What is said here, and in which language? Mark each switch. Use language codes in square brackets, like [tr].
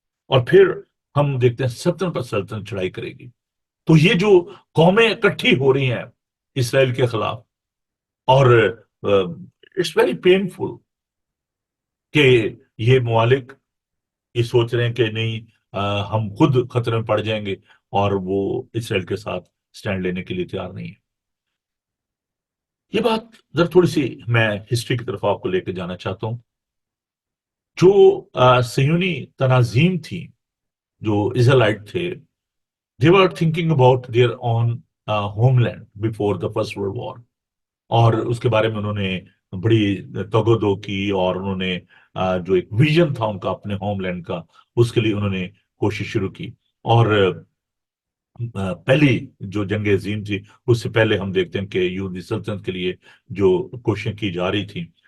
[ur] اور پھر ہم دیکھتے ہیں سلطنت پر سلطنت چڑھائی کرے گی. تو یہ جو قومیں اکٹھی ہو رہی ہیں اسرائیل کے خلاف، اور [en] it's very painful [ur] کہ یہ ممالک یہ سوچ رہے ہیں کہ نہیں، ہم خود خطرے میں پڑ جائیں گے، اور وہ اسرائیل کے ساتھ سٹینڈ لینے کے لیے تیار نہیں ہے. یہ بات ذرا تھوڑی سی میں ہسٹری کی طرف آپ کو لے کے جانا چاہتا ہوں. جو صہیونی تناظیم تھی، جو اسرائیلائٹ تھے، [en] they were thinking about their own homeland before the first world war. [ur] اور اس کے بارے میں انہوں نے بڑی تگ و دو کی، اور انہوں نے جو ایک ویژن تھا ان کا اپنے ہوم لینڈ کا، اس کے لیے انہوں نے کوشش شروع کی. اور پہلی جو جنگ عظیم تھی اس سے پہلے ہم دیکھتے ہیں کہ یہودی سلطنت کے لیے جو کوششیں کی جا رہی تھیں.